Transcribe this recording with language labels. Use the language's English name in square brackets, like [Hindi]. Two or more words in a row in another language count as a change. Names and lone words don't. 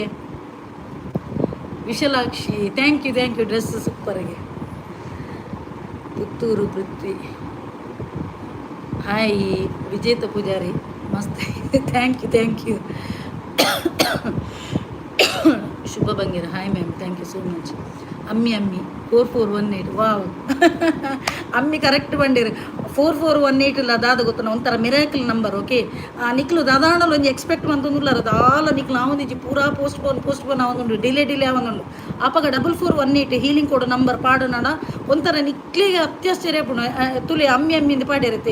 [English] ವಿಶಾಲಾಕ್ಷಿ thank you dress ಸೂಪರ್ಗೆ. ಪುತ್ತೂರು ಪೃಥ್ವಿ ಹಾಯ್. ವಿಜೇತ ಪೂಜಾರಿ ಮಸ್ತ್ thank you. ಶುಭ ಬಂಗಿರ hi ma'am, thank you so much. [Tulu] ಅಮ್ಮಿ 4418 ವಾವ್ ಅಮ್ಮಿ ಕರೆಕ್ಟ್ ಬಂದಿರು 4418 ಇಲ್ಲ ದಾದ ಗೊತ್ತ ಒಂಥರ [English] miracle number. [Tulu] ಓಕೆ, ನಿಕ್ಲು ದಾದಾಂಡಲು ಒಂಜಿ ಎಕ್ಸ್ಪೆಕ್ಟ್ ಮಂತೊಂದುಲ್ಲಾರ ದಾಲ ನಿಕ್ಲು ಆವೊಂದಿಜ್ಜಿ ಪೂರಾ ಪೋಸ್ಟ್ಪೋನ್ ಆವೊಂದುಂಡು ಡಿಲೇ ಆವೊಂದುಂಡು ಅಪಗ 4418 [English] healing code number [Tulu] ಪಾಡನಾಡ ಒಂಥರ ನಿಕ್ಲಿಗೆ ಅತ್ಯಾಶ್ಚರ್ಯ ಪುಣ ತುಲಿ ಅಮ್ಮಿಂದ ಪಾಡಿರತ್ತೆ.